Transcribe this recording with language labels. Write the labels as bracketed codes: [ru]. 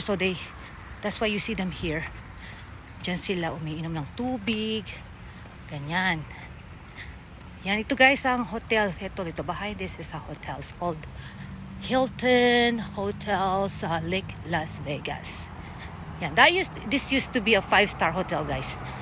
[en] So that's why you see them here. [tl] Diyan sila umiinom ng tubig. Ganyan. Yan. Ito guys ang hotel. [en] Ito behind this is a hotel. It's called Hilton Hotel sa Lake Las Vegas. Yan. This used to be a 5-star hotel guys.